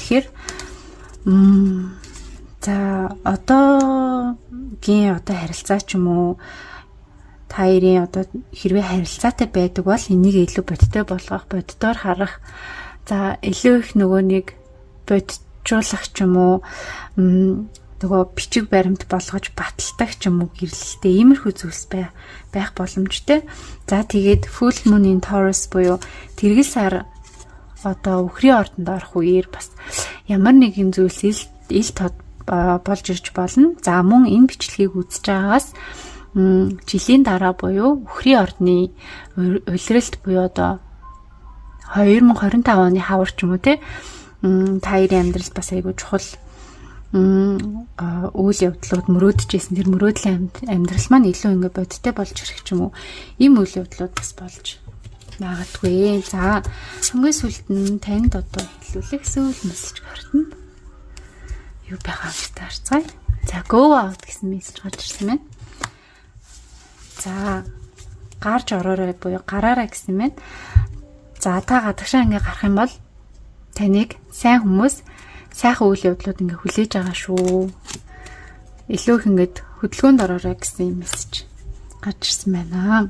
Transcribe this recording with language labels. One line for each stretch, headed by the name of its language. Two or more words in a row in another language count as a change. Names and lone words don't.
Mongolian: Тэгэхээр за одоогийн одоо харилцаа ч юм уу таарын одоо хэрвээ харилцаатай байдаг бол энийг илүү бодтой болгох, боддоор харах. За илүү их нөгөө нэг боджуулах ч юм уу нөгөө бичиг баримт болгож баталдаг ч юм уу гэрлэлтэй иймэрхүү зүйлс байх боломжтой. За тэгээд
English: full moon in Taurus
Mongolian: буюу тэргэл сар одоо үхрийн ордонд орох үеэр бас ямар нэгэн зүйлс ил тод болж ирж болно. За мөн энэ бичлэгийг үзэж байгаагаас жилийн дараа буюу үхрийн ордны улиралд буюу одоо 2025 оны хавар ч юм уу те таарын амьдрал бас айгүй чухал үйл явдлууд мөрөөдөжсэн. Тэр мөрөөдлийн амьдрал маань илүү ингэ бодтой болж ирэх ч юм уу ийм үйл явдлууд бас болж магадгүй. За хамгийн сүүлд нь танд одоо хэлүүлэх сүүл мессеж гарна. Юу байгаа вэ таарцгаая. За
English: go out
Mongolian: гэсэн мессеж гарч ирсэн байна. За гарч ороорой буюу гараарай гэсэн мэт. За та гадагшаа ингээ гарах юм бол таныг сайн хүмүүс сайхан үйл явдлууд ингээ хүлээж байгаа шүү. Илүү их ингээд хөдөлгөөнд ороорой гэсэн мессеж гарч ирсэн байна.